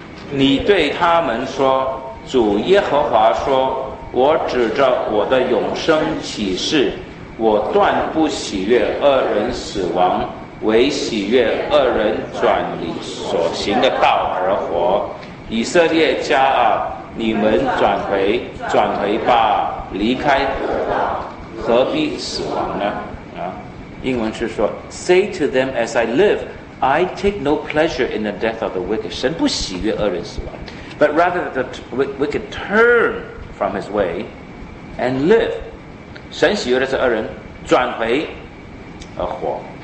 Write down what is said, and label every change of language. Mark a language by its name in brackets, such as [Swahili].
[Chinese] 你对他们说：“主耶和华说，我指着我的永生起誓，我断不喜悦恶人死亡，唯喜悦恶人转离所行的道而活。以色列家啊，你们转回，转回吧，离开我吧，何必死亡呢？” 啊，英文是说 [English] ：“Say to them, as I live, I take no pleasure in the death of the wicked. [Chinese] 神不喜悦恶人死亡 ， [English] but rather the wicked turn.” from his way and live. [Chinese] 神喜悦的是恶人转回而活。